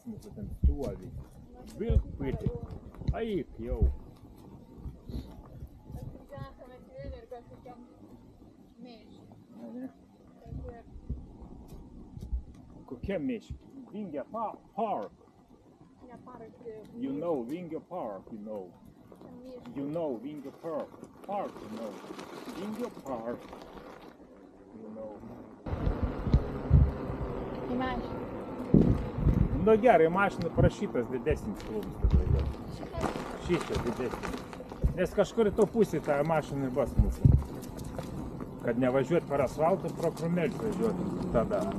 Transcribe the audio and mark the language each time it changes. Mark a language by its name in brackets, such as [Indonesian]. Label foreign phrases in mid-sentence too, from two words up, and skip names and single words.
[Lithuanian] mūsų ten stovi. Vilkpėdė. Eik jau. Kokia miškė? Vingio Park. [English] You know Vingio Park, you know. You know Vingio Park. Park, you know. Vingio Park. You know. [Lithuanian] Į mašiną. Nu gerai, mašina prašytas didesnis klubas tada jau. Šičia didesnis. Nes kažkur į to pusį tą mašiną ir bus mūsų. Kad nevažiuot per asfaltą, pro krūmėlį važiuot tada.